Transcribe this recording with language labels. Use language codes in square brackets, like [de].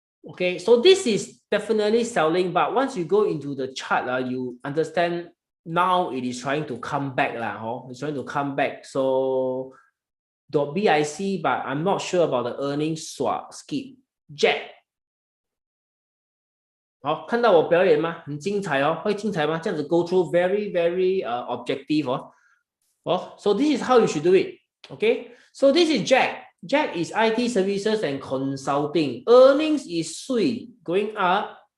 [en] Okay, so this is definitely selling, but once you go into the chart, you understand now it is trying to come back. It's trying to come back. So .bic, but I'm not sure about the earnings swap skip. [zh] Jack 好，看到我表演吗？很精彩哦，会精彩吗？这样子 [en] go through very objective 哦。 So this is how you should do it. Okay, so this is Jack. Jack is IT services and consulting. Earnings is sweet, going up.